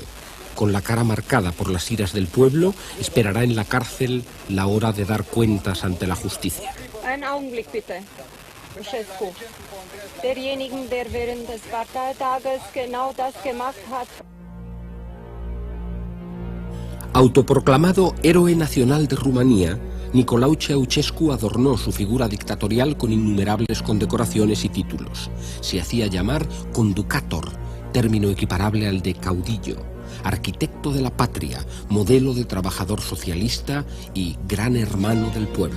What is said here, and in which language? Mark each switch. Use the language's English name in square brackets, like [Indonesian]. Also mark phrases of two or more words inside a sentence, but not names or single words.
[Spanish] Con la cara marcada por las iras del pueblo, esperará en la cárcel la hora de dar cuentas ante la justicia. [German] Ein Augenblick bitte, Ceausescu. Derjenigen, der während des Parteitages genau das gemacht hat. [Spanish] Autoproclamado héroe nacional de Rumanía, Nicolau Ceausescu adornó su figura dictatorial con innumerables condecoraciones y títulos. Se hacía llamar conducator, término equiparable al de caudillo, arquitecto de la patria, modelo de trabajador socialista y gran hermano del pueblo.